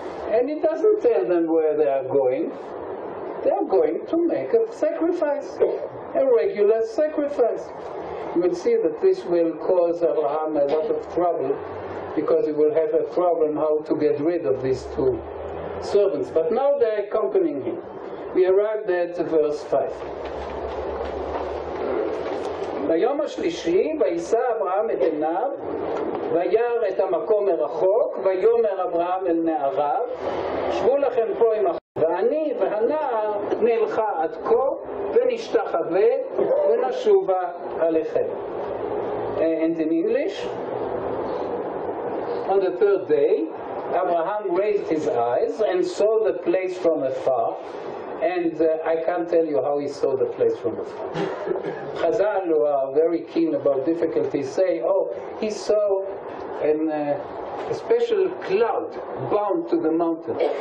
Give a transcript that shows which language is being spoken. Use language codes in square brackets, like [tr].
[en] And he doesn't tell them where they are going. They are going to make a sacrifice, a regular sacrifice. You will see that this will cause Abraham a lot of trouble, because he will have a problem how to get rid of these two servants. But now they are accompanying him. We arrived at verse 5. [he] ביום השלישי, וישא אברהם את עיניו, וירא את המקום מרחוק, ויאמר אברהם אל נעריו, שבו לכם פה עם ואני והנער נלכה עד כה ונשתחווה ונשובה עליכם. [en] And in English, on the third day, Abraham raised his eyes and saw the place from afar. And I can't tell you how he saw the place from afar. Chazal, who are very keen about difficulties, say, oh, he saw a special cloud bound to the mountain.